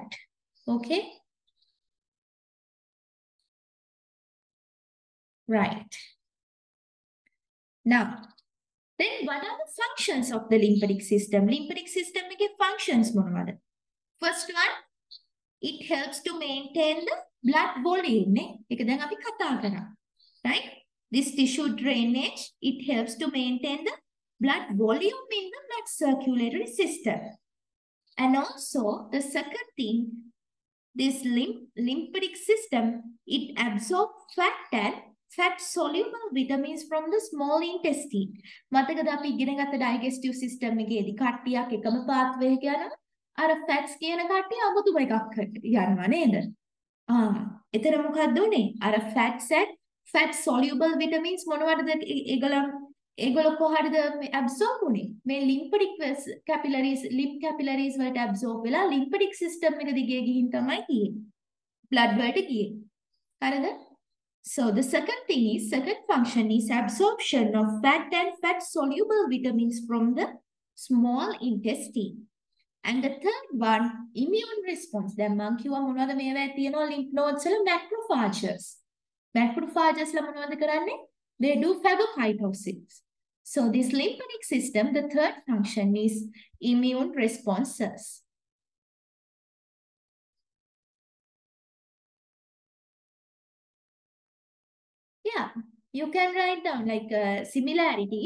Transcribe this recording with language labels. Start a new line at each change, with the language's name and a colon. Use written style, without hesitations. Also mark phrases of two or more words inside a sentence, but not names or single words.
English: Okay. Right. Now, then what are the functions of the lymphatic system? Lymphatic system
Sinhala: එකේ functions මොනවද?
English: First one, it helps to maintain the blood volume.
Sinhala: ඒක දැන් අපි කතා කරා.
English: Right? This tissue drainage, it helps to maintain the blood volume in the blood circulatory system. And also, the second thing, this lymphatic system, it absorbs fat and fat-soluble vitamins from the small intestine.
Sinhala: මතකද අපි ඉගෙන ගත්ත
English: digestive system
Sinhala: එකේදී කට්ටියක් එකම pathway එක යනවා. අර fats කියන කට්ටිය අමුතුම එකක් යනවා නේද? එතන මොකක්ද උනේ? අර
English: fats and fat-soluble vitamins
Sinhala: මොනවද ඒගොල්ලෝ කොහටද absorb උනේ? මේ
English: lymphatic capillaries, lymph capillaries
Sinhala: වලට absorb වෙලා
English: lymphatic system
Sinhala: එක දිගේ ගිහින් තමයි ගියේ. blood වලට ගියේ. හරිද?
English: So the second function is absorption of fat and fat-soluble vitamins from the small intestine. And the third one, immune response.
Sinhala: දැන් මම කිව්වා මොනවද මේවා තියෙනවා
English: lymph nodes
Sinhala: වල macrophages. Macrophages ලා මොනවද කරන්නේ?
English: They do phagocytosis. So this lymphatic system, the third function is immune responses. Yeah, you can write down like similarities.